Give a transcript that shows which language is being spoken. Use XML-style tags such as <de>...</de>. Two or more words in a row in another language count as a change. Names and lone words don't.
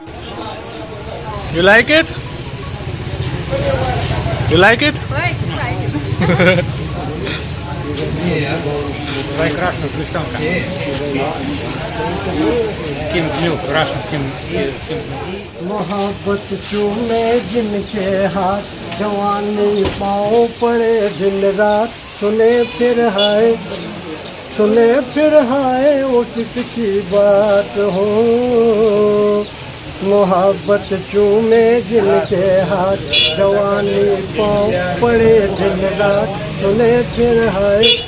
<en>You like it? You like it?</en> <ru>Давай красную сгущенка. Ким блю, красную ким.</ru> <hi>मोहब्बत चूमे जिनके हाथ जवानी पाँव पड़े दिन रात सुने फिर हाय वो किसकी बात हो मोहब्बत चूमे जिनके हाथ जवानी पाँव पड़े दिन रात सुने फिर हाय</hi>